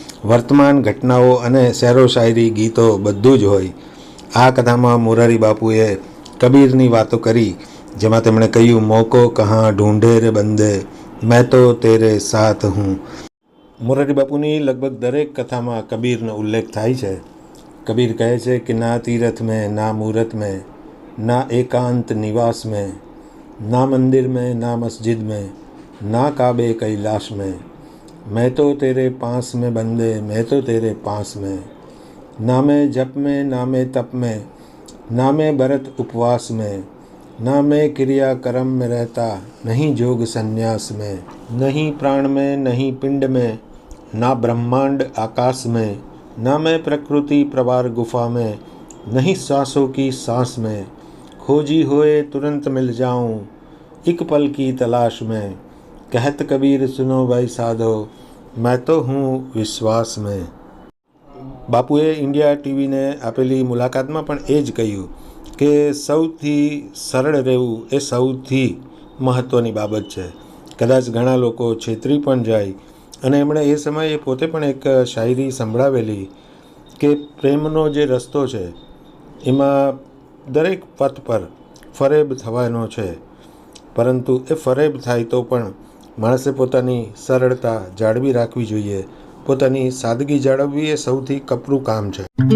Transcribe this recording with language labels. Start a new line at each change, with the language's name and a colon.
Gujarati: વર્તમાન ઘટનાઓ અને શેરો શાયરી ગીતો બધું જ હોય. આ કથામાં મોરારી બાપુએ કબીરની વાતો કરી, જેમાં તેમણે કહ્યું, મોકો કહાં ઢૂંઢે રે બંદે, મેં તો તેરે સાથ હું. મોરારી બાપુની લગભગ દરેક કથામાં કબીરનો ઉલ્લેખ થાય છે.
Hindi: કબીર કહે છે કે ના તીરથ મેં, ના મૂરત મેં, ના એકાંત નિવાસ में, ना मंदिर में, ना मस्जिद में, ना काबे कैलाश में, मैं तो तेरे पास में बंदे, मैं तो तेरे पास में, ना मैं जप में, ना मैं तप में, ना मैं भरत उपवास में, ना मैं क्रिया कर्म में रहता, नहीं जोग संन्यास में, नहीं प्राण में, नहीं पिंड में, ना ब्रह्मांड आकाश में, ना मैं प्रकृति प्रवार गुफा में, नहीं सांसों की सांस में, खोजी होए तुरंत मिल जाऊं, एक पल की तलाश में, कहत कबीर सुनो भाई साधो, मैं तो हूँ विश्वास में.
Gujarati: બાપુએ ઇન્ડિયા ટીવીને આપેલી મુલાકાતમાં પણ એ જ કહ્યું કે સૌથી સરળ રહેવું એ સૌથી મહત્ત્વની બાબત છે. કદાચ ઘણા લોકો છેતરી પણ જાય. અને એમણે એ સમયે પોતે પણ એક શાયરી સંભળાવેલી કે પ્રેમનો જે રસ્તો છે એમાં દરેક પથ પર ફરેબ થવાનો છે, પરંતુ એ ફરેબ થાય તો પણ માણસે પોતાની સરળતા જાળવી રાખવી જોઈએ. પોતાની સાદગી જાળવવી એ સૌથી કપરું કામ છે.